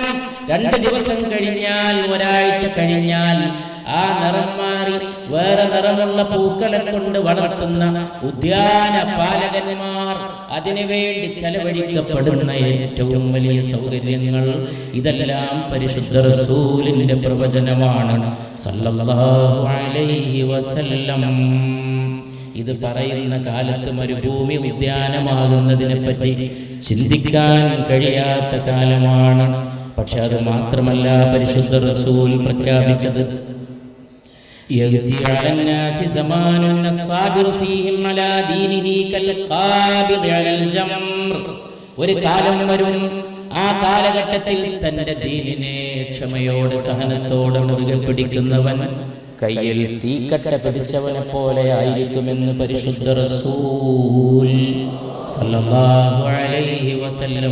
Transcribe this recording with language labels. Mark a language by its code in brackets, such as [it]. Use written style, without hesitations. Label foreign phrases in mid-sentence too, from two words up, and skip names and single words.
[ml] 2 ദിവസം കഴിഞ്ഞാൽ, ഒരാഴ്ച കഴിഞ്ഞാൽ ആ നിറം മാറി വേറെ നിറമുള്ള പൂക്കളെ കൊണ്ട് വളർത്തുന്ന ഉദ്യാന പാലകന്മാർ, അതിനുവേണ്ടി ചെലവഴിക്കപ്പെടുന്ന ഏറ്റവും വലിയ സൗകര്യങ്ങൾ, ഇതെല്ലാം പരിശുദ്ധ റസൂലിന്റെ പ്രവചനമാണ് [ar] صلى الله عليه وسلم. [ml] ഇത് പറയുന്ന കാലത്ത് മരുഭൂമി ഉദ്യാനമാകുന്നതിനെ പറ്റി ചിന്തിക്കാൻ കഴിയാത്ത കാലമാണ്. പക്ഷെ അത് മാത്രമല്ല പരിശുദ്ധ റസൂൽ പ്രഖ്യാപിച്ചത്. [ar] يأتي على الناس زمان الصابر فيهم على دينه كالقابض على الجمر. [ml] ഒരു കാലം വരും, ആ കാലഘട്ടത്തിൽ തന്റെ ദീനിനെ ക്ഷമയോടെ സഹനത്തോടെ മുറുകെ പിടിക്കുന്നവൻ കയ്യിൽ തീക്കട്ട പിടിച്ചവനെ പോലെ ആയിരിക്കുമെന്ന് പരിശുദ്ധ റസൂൽ [ar] صلى الله عليه وسلم.